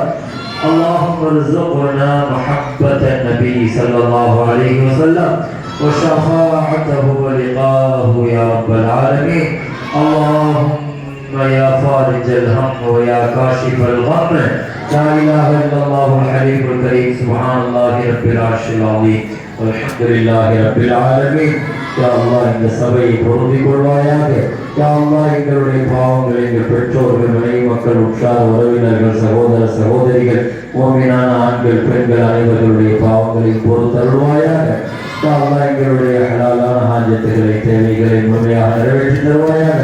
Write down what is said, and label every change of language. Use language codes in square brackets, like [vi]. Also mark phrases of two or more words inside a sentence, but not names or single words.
[ar] اللهم ارزقنا محبة النبي صلى الله عليه وسلم وشفاعته ولقاءه يا رب العالمين. اللهم يا فارج الهم ويا كاشف الغم، لا إله إلا الله الحليم الكريم، سبحان الله رب العرش العظيم، والحمد لله رب العالمين. يا الله, [ta] இந்த சபையை பொருந்திக் கொள்வாயாக. [ar] يا الله, [ta] எங்களுடைய பாவங்கள், எங்கள் பெற்றோர்கள், மனைவி மக்கள், உற்றார் உறவினர்கள், சகோதர சகோதரிகள், முஃமினான ஆண்கள் பெண்கள் அனைவர்களுடைய பாவங்களை பொறுத்தருள்வாயாக. [ar] يا الله, [ta] எங்களுடைய ஹலாலான ஹாஜத்துகளை, தேவைகளை முழுமையாக நிறைவேற்றி தருவாயாக.